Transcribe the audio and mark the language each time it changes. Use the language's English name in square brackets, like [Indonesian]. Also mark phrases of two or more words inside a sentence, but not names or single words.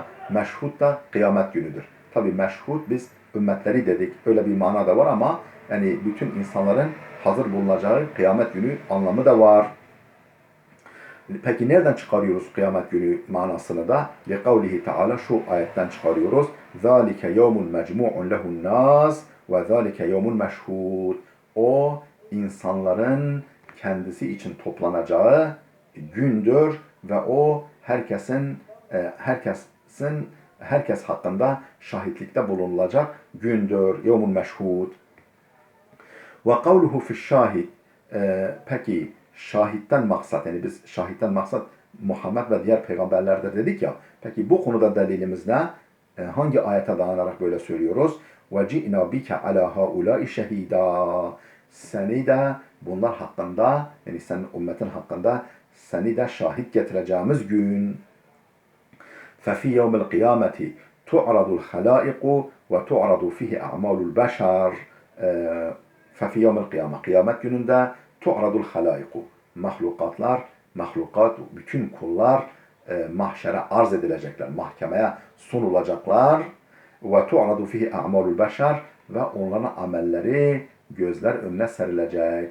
[Turkish] Meşhud da kıyamet günüdür. Tabi meşhud biz ümmetleri dedik. Öyle bir mana da var ama yani bütün insanların hazır bulunacağı kıyamet günü anlamı da var. Peki nereden çıkarıyoruz kıyamet günü manasını da? لِقَوْلِهِ Teala şu ayetten çıkarıyoruz. [Arabic] ذَٰلِكَ يَوْمٌ مَجْمُعٌ لَهُ النَّاسِ وَذَٰلِكَ يَوْمٌ مَشْهُودٌ. [Turkish] O insanların kendisi için toplanacağı gündür ve o herkes hakkında şahitlikte bulunulacak gündür. [Arabic] يَوْمٌ مَشْهُودٌ. وَقَوْلُهُ فِي الشَّاهِدِ. [Turkish] Peki şahitten maksat, yani biz şahitten maksat Muhammed ve diğer peygamberlerdir dedik ya. Peki bu konuda delilimiz ne? Hangi ayete dayanarak böyle söylüyoruz? [Arabic] وَجِئْنَا بِكَ عَلَى هَؤُلَاءِ شَهِيدًا. [Turkish] Seni de bunlar hakkında, yani senin ümmetin hakkında seni de şahit getireceğimiz gün. [Arabic] فَفِي يَوْمِ الْقِيَامَةِ تُعْرَضُ الْخَلَائِقُ وَتُعْرَضُ فِيهِ أَعْمَالُ الْبَشَرِ. فَفِي يَوْمِ الْقِيَامَةِ [Turkish] Kıyamet gününde [Arabic] تعرض الخلائق. [Turkish] Mahlukat, bütün kullar mahşere arz edilecekler. Mahkemeye sunulacaklar. Ve [Arabic] تعرض فيه أعمال البشر. [Turkish] Ve onların amelleri gözler önüne serilecek.